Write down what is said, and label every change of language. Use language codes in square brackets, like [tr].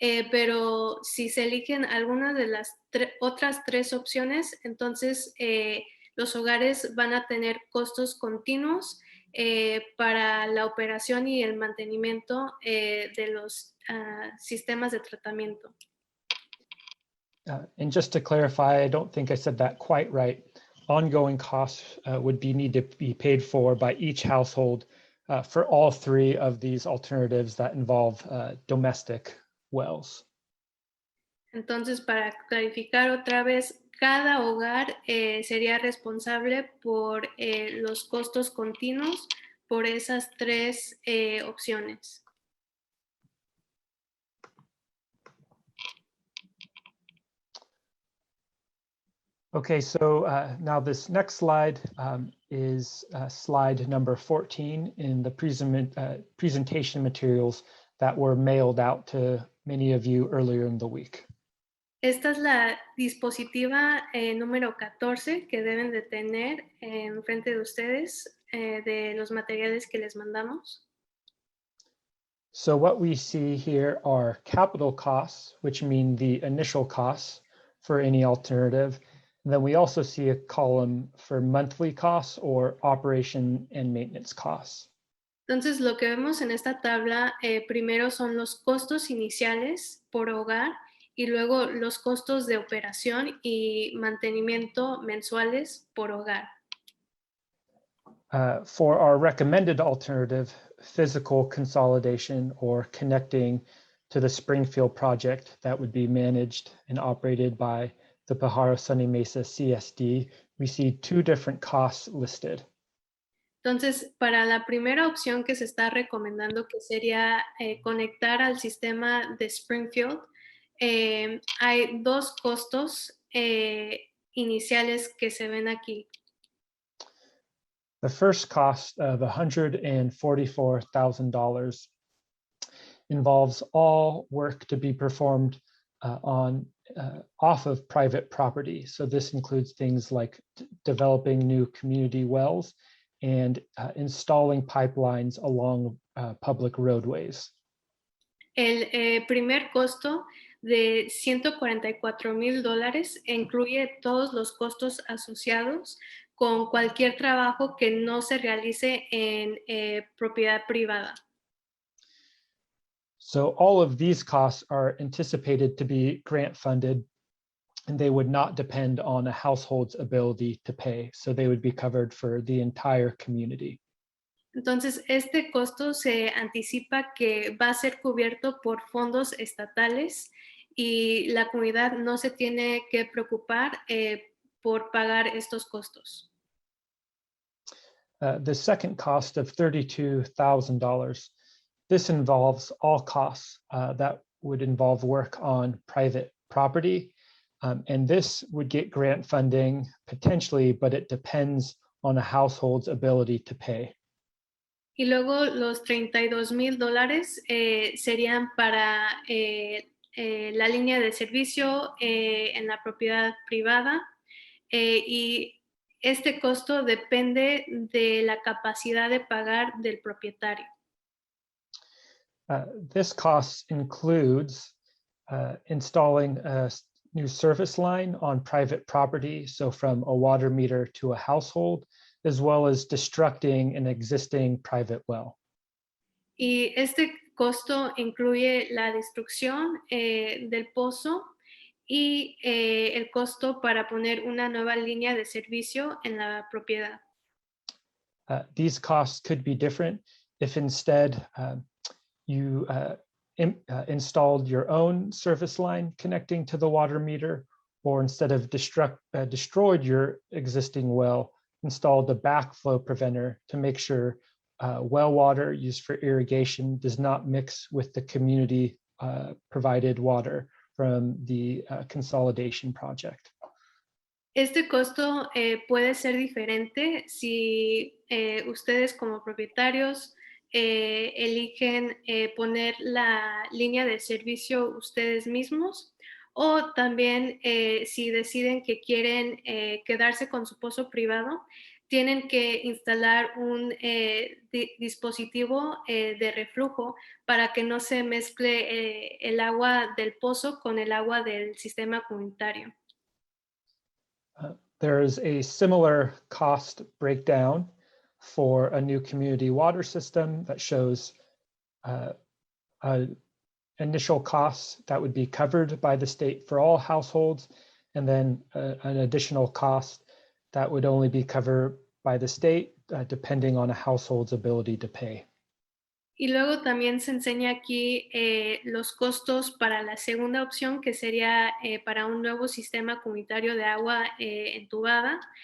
[es] Pero si se eligen alguna de las otras tres opciones, entonces los hogares van a tener costos continuos para la operación y el mantenimiento de los sistemas de tratamiento. [en] And just to clarify, I don't think I said that quite right. Ongoing costs would need to be paid for by each household for all three of these alternatives that involve domestic wells. [es] Entonces, para clarificar otra vez, cada hogar sería responsable por los costos continuos por esas tres opciones. [en] Okay, so now this next slide is slide number 14 in the presentation materials that were mailed out to many of you earlier in the week. [es] Esta es la dispositiva número 14 que deben de tener en frente de ustedes de los materiales que les mandamos. [en] So what we see here are capital costs, which mean the initial costs for any alternative. And then we also see a column for monthly costs or operation and maintenance costs. [es] Entonces, lo que vemos en esta tabla primero son los costos iniciales por hogar y luego los costos de operación y mantenimiento mensuales por hogar. [en] For our recommended alternative, physical consolidation or connecting to the Springfield project that would be managed and operated by the Pájaro Sunny Mesa CSD, we see two different costs listed. [es] Entonces, para la primera opción que se está recomendando, que sería conectar al sistema de Springfield, hay dos costos iniciales que se ven aquí. [en] The first cost of $144,000 involves all work to be performed off of private property. So this includes things like developing new community wells and installing pipelines along public roadways. [es] El primer costo de $144,000 incluye todos los costos asociados con cualquier trabajo que no se realice en propiedad privada. [en] So all of these costs are anticipated to be grant funded, and they would not depend on a household's ability to pay. So they would be covered for the entire community. [es] Entonces, este costo se anticipa que va a ser cubierto por fondos estatales y la comunidad no se tiene que preocupar por pagar estos costos. [en] The second cost of $32,000, this involves all costs that would involve work on private property. And this would get grant funding potentially, but it depends on a household's ability to pay. [es] Y luego los $32,000 serían para la línea de servicio en la propiedad privada y este costo depende de la capacidad de pagar del propietario. [en] This cost includes installing a new service line on private property, so from a water meter to a household, as well as destructing an existing private well. [es] Y este costo incluye la destrucción del pozo y el costo para poner una nueva línea de servicio en la propiedad. [en] These costs could be different if instead you installed your own service line connecting to the water meter, or instead of destroyed your existing well, installed a backflow preventer to make sure well water used for irrigation does not mix with the community provided water from the Consolidation project. [es] Este costo puede ser diferente si ustedes como propietarios eligen poner la línea de servicio ustedes mismos o también si deciden que quieren quedarse con su pozo privado, tienen que instalar un dispositivo de reflujo para que no se mezcle el agua del pozo con el agua del sistema comunitario. [en] There is a similar cost breakdown for a new community water system that shows initial costs that would be covered by the state for all households, and then an additional cost that would only be covered by the state depending on a household's ability to pay. [es] Y luego también se enseña aquí los costos para la segunda opción, que sería para un nuevo sistema comunitario de agua entubada.